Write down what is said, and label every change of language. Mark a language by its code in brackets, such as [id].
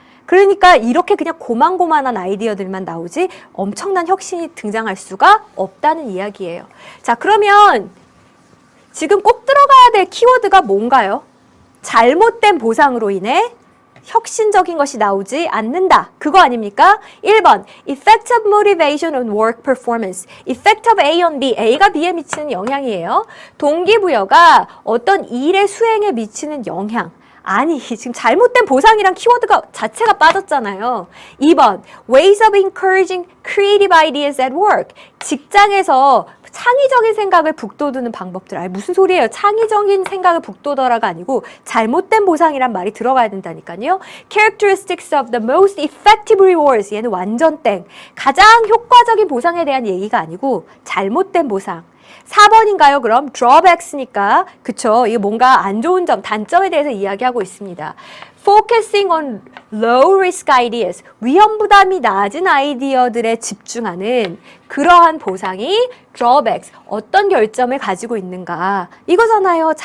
[ko] 그러니까 이렇게 그냥 고만고만한 아이디어들만 나오지 엄청난 혁신이 등장할 수가 없다는 이야기예요. 자, 그러면 지금 꼭 들어가야 될 키워드가 뭔가요? 잘못된 보상으로 인해 혁신적인 것이 나오지 않는다. 그거 아닙니까? [en] 1번, effective motivation on work performance. [ko] effective A on B, A가 B에 미치는 영향이에요. 동기부여가 어떤 일의 수행에 미치는 영향. 아니, 지금 잘못된 보상이란 키워드가 자체가 빠졌잖아요. [en] 2번, ways of encouraging creative ideas at work. [ko] 직장에서 창의적인 생각을 북돋우는 방법들. 아니, 무슨 소리예요? 창의적인 생각을 북돋아라가 아니고 잘못된 보상이란 말이 들어가야 된다니까요. [en] Characteristics of the most effective rewards. [ko] 얘는 완전 땡. 가장 효과적인 보상에 대한 얘기가 아니고 잘못된 보상. 4번인가요? 그럼 drawbacks니까 그쵸? 이게 뭔가 안 좋은 점, 단점에 대해서 이야기하고 있습니다. [en] Focusing on low risk ideas, [ko] 위험 부담이 낮은 아이디어들에 집중하는 그러한 보상이 drawbacks, 어떤 결점을 가지고 있는가 이거잖아요.